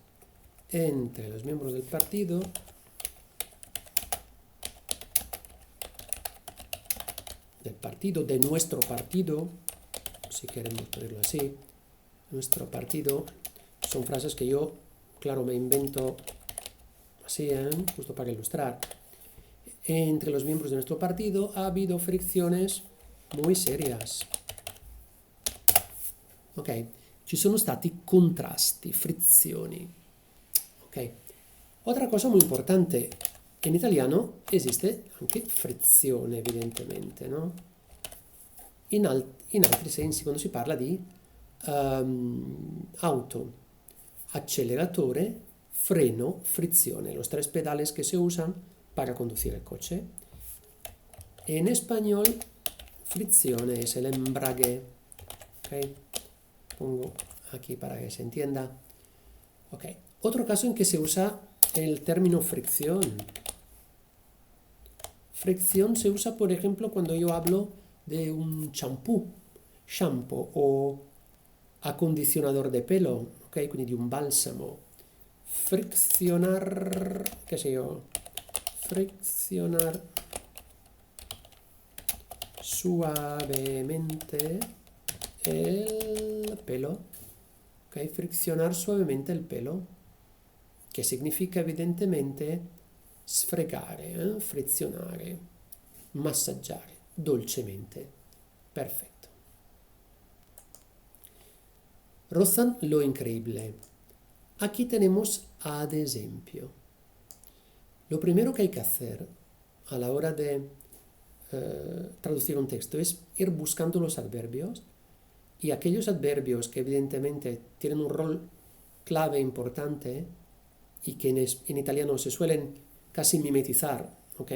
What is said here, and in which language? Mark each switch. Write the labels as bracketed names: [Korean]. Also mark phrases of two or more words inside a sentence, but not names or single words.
[Spanish] Entre los miembros del partido de nuestro partido, si queremos ponerlo así, nuestro partido, son frases que yo, claro, me invento así, justo para ilustrar. Entre los miembros de nuestro partido ha habido fricciones muy serias. [Italian] Ok, ci sono stati contrasti, frizioni. [Spanish] Ok, otra cosa muy importante, [Italian] in italiano esiste anche frizione, evidentemente, no? In altri sensi, quando si parla di auto, acceleratore, freno, frizione, [Spanish] los tres pedales que se usan para conducir el coche. En español, friczione es el embrague. Okay. Pongo aquí para que se entienda. Okay. Otro caso en que se usa el término fricción. Fricción se usa, por ejemplo, cuando yo hablo de un shampoo o acondicionador de pelo, okay? [Italian] Quindi di un balsamo. [Spanish] Friccionar, qué sé yo, friccionar suavemente el pelo, okay? Friccionar suavemente el pelo, [Italian] che significa evidentemente sfregare, frizionare, massaggiare dolcemente. [Spanish] Perfecto. Rozan lo increíble. Aquí tenemos [Italian] ad esempio. [Spanish] Lo primero que hay que hacer a la hora de traducir un texto es ir buscando los adverbios y aquellos adverbios que evidentemente tienen un rol clave importante y que en italiano se suelen casi mimetizar, ¿okay?